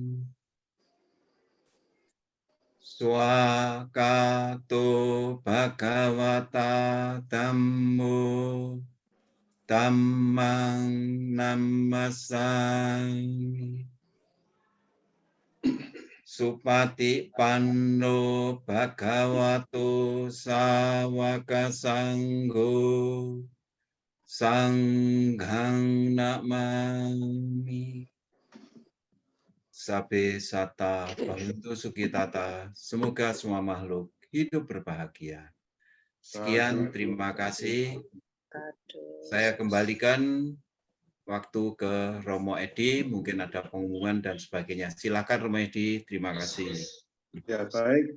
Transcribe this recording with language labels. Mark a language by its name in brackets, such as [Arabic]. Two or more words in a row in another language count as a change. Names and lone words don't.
[Pali] Swakato Bhagavata Dhammo Dhammang Namasami Supati Panno Bhagavato Sawaka Sangho Sanghang Namami. Sabe Sata Bawantu Sukitata, [Indonesian] semoga semua makhluk hidup berbahagia. Sekian, terima kasih. Saya kembalikan waktu ke Romo Edi, mungkin ada pengumuman dan sebagainya. Silakan Romo Edi, terima kasih. Ya, baik.